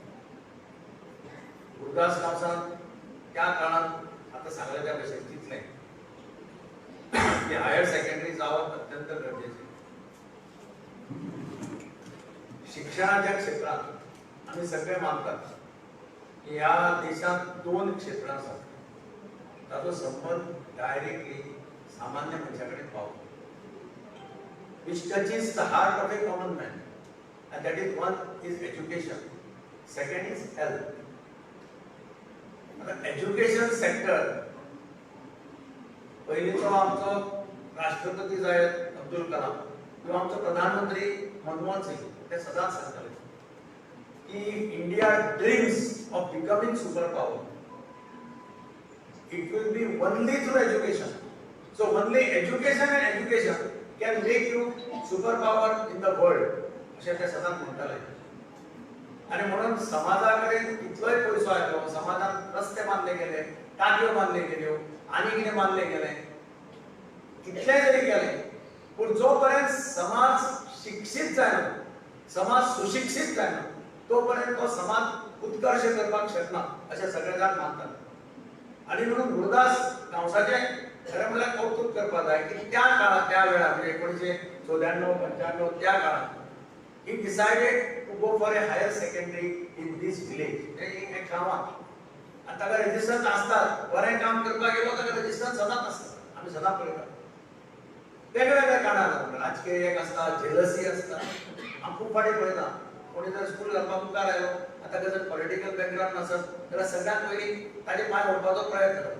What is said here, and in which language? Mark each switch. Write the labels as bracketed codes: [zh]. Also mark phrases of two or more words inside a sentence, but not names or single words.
[kok] गुरुदास क्लासान त्या काळात आता सांगले त्या भशेन चिंतलें की [en] higher secondary [kok] जावप अत्यंत गरजेचें शिक्षणाच्या क्षेत्रात आमी सगळे मानतात की ह्या देशात 2 क्षेत्रां आसात ताचो संबंध डायरेक्टली सामान्य मनशा कडेन पावता [en] which touches the heart of a common man and that is one is education, second is health. [kok] आता [en] education sector [kok] पयलींचो आमचो राष्ट्रपती जायत अब्दुल कलाम किंवा आमचो प्रधानमंत्री मनमोहन सिंग ते सदांच सांगताले की [en] India dreams of becoming super power. It will be only through education. So only education and education can make you superpower in the world. [kok] अशें ते सदांच म्हणटाले. आणि म्हणून समाजाकडे कितलोय पयसो आयलो, समाजात रस्ते बांधले गेले, टाकयो बांधले गेल्यो, आनी कितें बांधले गेले, कितले जरी केले, पूण जोपर्यंत समाज शिक्षीत जायना, समाज सुशिक्षीत जायना, तोपर्यंत तो समाज उत्कर्ष करपाक शकना अशें सगळे जाण मानतात. आणि म्हणून गुरुदास गांवसाचे खरें म्हळ्यार कौतुक करपा जाय की त्या काळात त्या वेळार 1994-95 त्या काळात [en] he decided to go for a higher secondary in this village. [kok] एक गावात आता ताका रेजिस्टन्स असतात, बरें काम करपाक गेलो ताका रेजिस्टन्स सदांच आसता. आमी सदां पळयता वेगवेगळ्या कारणान राजकीय एक आसता, जेलसी आसता. हांव खूब फाटी पळयता कोणी जर स्कूल घालपाक मुखार आयलो आतां ताका जर [en] political background [kok] नसत जाल्यार सगळ्यात पयलीं ताचे पांय ओडपाचो प्रयत्न करप.